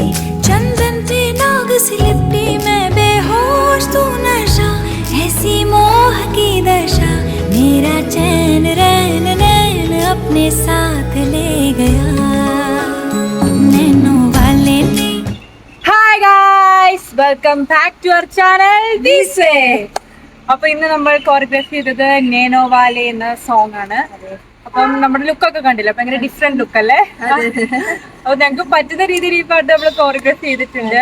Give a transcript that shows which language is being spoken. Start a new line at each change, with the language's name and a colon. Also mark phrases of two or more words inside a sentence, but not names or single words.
Hindi: चंदन पे नाग सी लिपटी मैं बेहोश तू नशा ऐसी मोह की दशा। मेरा चैन रैन नैन अपने साथ ले गया। नैनो वाले ने
English: Hi guys, welcome back to our channel this way.
Malayalam: അപ്പൊ ഇന്ന് നമ്മൾ കോറിയോഗ്രാഫി ചെയ്തത് നേനോ വാലെ എന്ന സോങ് ആണ്. അപ്പം നമ്മുടെ ലുക്കൊക്കെ കണ്ടില്ല, ഭയങ്കര
English: different look
Malayalam: അല്ലേ? അപ്പൊ ഞങ്ങൾക്ക് പറ്റുന്ന രീതിയിൽ ഈ പാട്ട് നമ്മൾ കോറിയോഗ്രാഫി ചെയ്തിട്ടുണ്ട്.